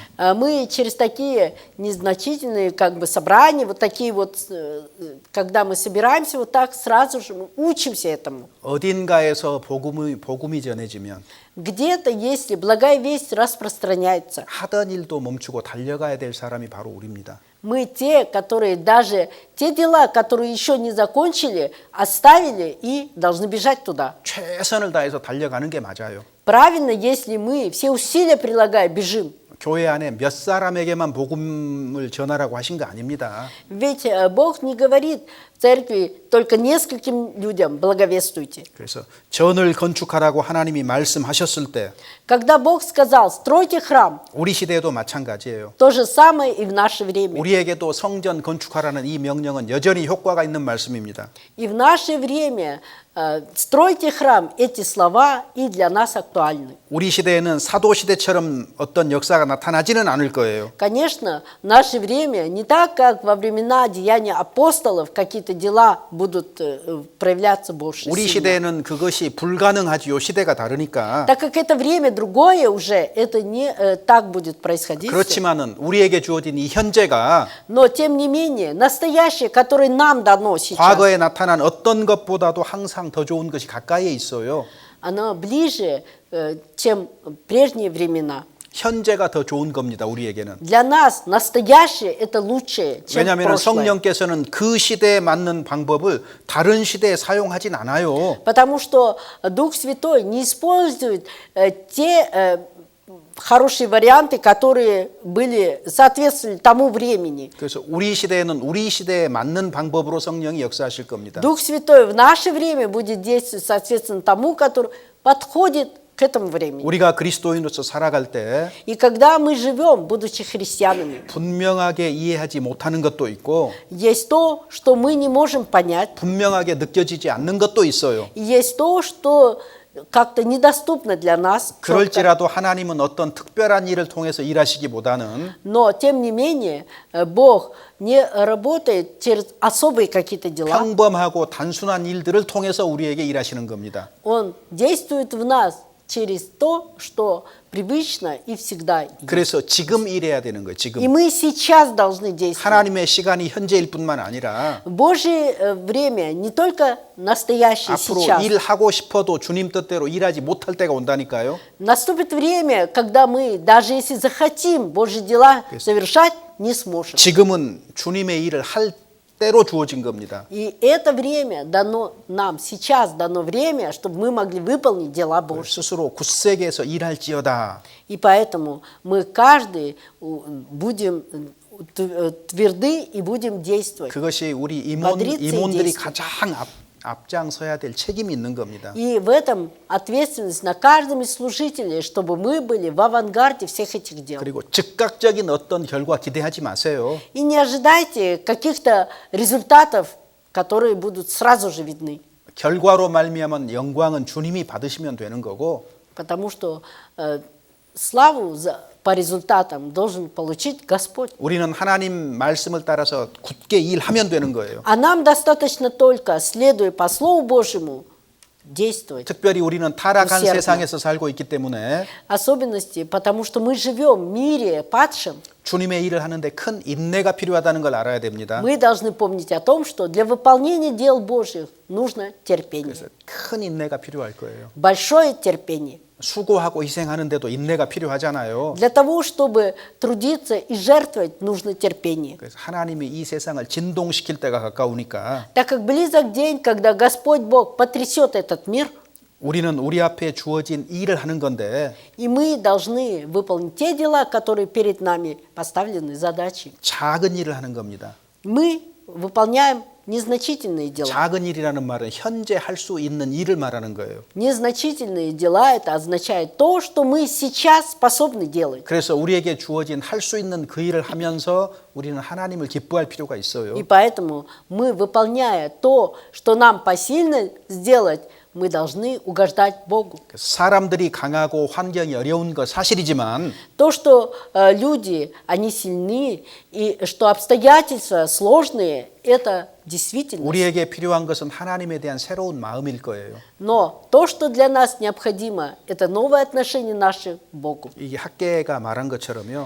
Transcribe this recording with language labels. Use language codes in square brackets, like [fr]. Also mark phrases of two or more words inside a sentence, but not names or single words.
[ru] Мы через такие незначительные как бы собрания, вот такие вот, когда мы собираемся, вот так сразу же мы учимся этому. [ko] 어딘가에서 복음이 전해지면 [ru] Где-то, если благая весть распространяется, [ko] 하던 일도 멈추고 달려가야 될 사람이 바로 우리입니다. [ru] мы те, которые даже те дела, которые еще не закончили, оставили и должны бежать туда. [ko] 최선을 다해서 달려가는 게 맞아요. [ru] Правильно, если мы все усилия прилагая, бежим. [ko] 교회 안에 몇 사람에게만 복음을 전하라고 하신 거 아닙니다. [ru] Ведь Бог не говорит в церкви только нескольким людям благовествуйте. [ko] 그래서 전을 건축하라고 하나님이 말씀하셨을 때 [ru] Когда Бог сказал, стройте храм, [ko] 우리 시대에도 마찬가지예요. [ru] то же самое и в наше время. [ko] 우리에게도 성전 건축하라는 이 명령은 여전히 효과가 있는 말씀입니다. [ru] И в наше время стройте храм, эти слова и для нас актуальны. [ko] 우리 시대에는 사도 시대처럼 어떤 역사가 나타나지는 않을 거예요. [ru] Конечно, в наше время не так, как во времена деяния апостолов, какие-то дела будут проявляться больше. [ko] 우리 [ru] сильно. [ko] 시대에는 그것이 불가능하지요. 시대가 다르니까. [ru] Так как это время другое уже, это не так будет происходить. [ko] 그렇지만은 우리에게 주어진 이 현재가 [ru] Но тем не менее, настоящее, которое нам дано сейчас, [ko] 과거에 나타난 어떤 것보다도 항상 더 좋은 것이 가까이에 있어요. [ru] оно ближе, чем прежние времена. [ko] 현재가 더 좋은 겁니다. 우리에게는. [ru] Для нас настоящее это лучшее, чем [ko] 왜냐하면 [ru] прошлое. [ko] 성령께서는 그 시대에 맞는 방법을 다른 시대에 사용하진 않아요. [ru] Потому что Дух Святой не использует те хорошие варианты, которые были соответствовали тому времени. [ko] 그래서 우리 시대에는 우리 시대에 맞는 방법으로 성령이 역사하실 겁니다. [ru] Дух Святой в наше время будет действовать соответственно тому, который подходит к этому времени. [ko] 우리가 그리스도인으로서 살아갈 때 [ru] И когда мы живем, будучи христианами, [ko] 분명하게 이해하지 못하는 것도 있고 [ru] есть то, что мы не можем понять, [ko] 분명하게 느껴지지 않는 것도 있어요. [ru] и есть то, что как-то недоступно для нас. четко. [ko] 그럴지라도 하나님은 어떤 특별한 일을 통해서 일하시기보다는 [ru] Но, тем не менее, Бог не работает через особые какие-то дела. [ko] 평범하고 단순한 일들을 통해서 우리에게 일하시는 겁니다. [ru] Он действует в нас через то, что привычно и всегда. [ko] 그래서 지금 일해야 되는 거예요. [ru] И [ko] 지금. [ru] мы сейчас должны действовать. [ko] 하나님의 시간이 현재일 뿐만 아니라 [ru] Божье время не только настоящее [ko] 앞으로 [ru] сейчас. [ko] 일하고 싶어도 주님 뜻대로 일하지 못할 때가 온다니까요. [ru] Наступит время, когда мы, даже если захотим Божьи дела совершать, не сможем. [ko] 지금은 주님의 일을 할 때로 주어진 겁니다. [ru] И это время дано нам, сейчас дано время, чтобы мы могли выполнить дела Божьи. [ko] 스스로 굳세게 해서 일할지어다. [ru] И поэтому мы каждый будем тверды и будем действовать. [ko] 그것이 우리 [ru] Бодриться и [ko] 임원들이 [ru] действовать. [ko] 가장 앞장서야 될 책임이 있는 겁니다. [ru] И в этом ответственность на каждом из служителей, чтобы мы были в авангарде всех этих дел. [ko] 그리고 즉각적인 어떤 결과 기대하지 마세요. [ru] И не ожидайте каких-то результатов, которые будут сразу же видны. [ko] 결과로 말미암은 영광은 주님이 받으시면 되는 거고 [ru] Потому что славу по результатам должен получить Господь. [ko] 우리는 하나님 말씀을 따라서 굳게 일하면 되는 거예요. [ru] А нам достаточно только, следуя по Слову Божьему, действовать. [ko] 특별히 우리는 타락한 [ru] усердно. [ko] 세상에서 살고 있기 때문에 [ru] Особенности, потому что мы живем в мире падшем. [ko] 주님의 일을 하는데 큰 인내가 필요하다는 걸 알아야 됩니다. [ru] Мы должны помнить о том, что для выполнения дел Божьих нужно терпение. [ko] 그래서 큰 인내가 필요할 거예요. [ru] Большое терпение. [ko] 수고하고 희생하는데도 인내가 필요하잖아요. [ru] Для того, чтобы трудиться и жертвовать, нужно терпение. [ko] 그래서 하나님이 이 세상을 진동시킬 때가 가까우니까 [ru] Так как близок день, когда Господь Бог потрясет этот мир, [ko] 우리는 우리 앞에 주어진 일을 하는 건데 [ru] и мы должны выполнить те дела, которые перед нами поставлены задачи. [ko] 작은 일을 하는 겁니다. [ru] Мы выполняем незначительные дела. [ko] 작은 일이라는 말은 현재 할 수 있는 일을 말하는 거예요. [ru] Незначительные дела – это означает то, что мы сейчас способны делать. [ko] 그래서 우리에게 주어진 할 수 있는 그 일을 하면서 우리는 하나님을 기뻐할 필요가 있어요. [ru] И поэтому мы, выполняя то, что нам посильно сделать, мы должны угождать Богу. [ko] 사람들이 강하고 환경이 어려운 것 사실이지만 [ru] То, что люди, они сильны, и что обстоятельства сложные, это действительно. [ko] 우리에게 필요한 것은 하나님에 대한 새로운 마음일 거예요. [ru] Но то, что для нас необходимо, это новое отношение наше к Богу. [ko] 이게 학계가 말한 것처럼요.